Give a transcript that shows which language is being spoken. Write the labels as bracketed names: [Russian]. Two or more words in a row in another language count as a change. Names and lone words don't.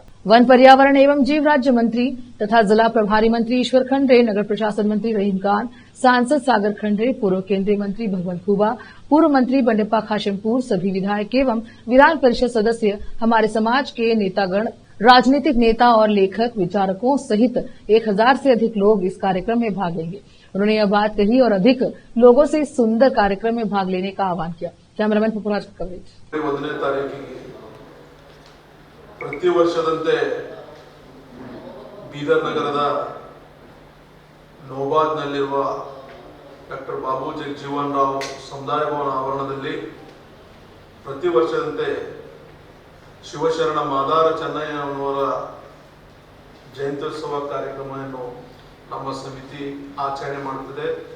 [Hindi] वन पर्यावरण एवं जीव राज्य मंत्री तथा जिला प्रभारी मंत्री ईश्वर खंड्रे, नगर प्रशासन मंत्री रहीम खान, सांसद सागर खंड्रे, पूर्व केंद्रीय मंत्री भगवंत खुबा, पूर्व मंत्री बंडेप्पा खाशेमपुर, सभी विधायक एवं विधान परिषद सदस्य, हमारे समाज के नेतागण, राजनीतिक नेता और लेखक विचारकों सहित 1000 से अधिक लोग इस कार्यक्रम में भाग लेंगे। उन्होंने यह बात कही और अधिक लोगों से इस सुंदर कार्यक्रम में भाग लेने का आह्वान किया। कैमरामैन पुपराज कवरेज। [Kannada] 1ನೇ ತಾರೀಕಿಗೆ ಪ್ರತಿ ವರ್ಷದಂತೆ ಬೀದರ್ ನಗರದ ನೋಬಾದ್ನಲ್ಲಿರುವ ಡಾಕ್ಟರ್ ಬಾಬು ಜಗಜೀವನ್ ರಾವ್ ಸಮುದಾಯ ಭವನ ಆವರಣದಲ್ಲಿ ಪ್ರತಿ ವರ್ಷದಂತೆ ಶಿವಶರಣ ಮಾದಾರ ಚೆನ್ನಯ್ಯ ಅವರ ಜಯಂತ್ಯೋತ್ಸವ ಕಾರ್ಯಕ್ರಮವನ್ನು ನಮ್ಮ ಸಮಿತಿ ಆಚರಣೆ ಮಾಡುತ್ತದೆ।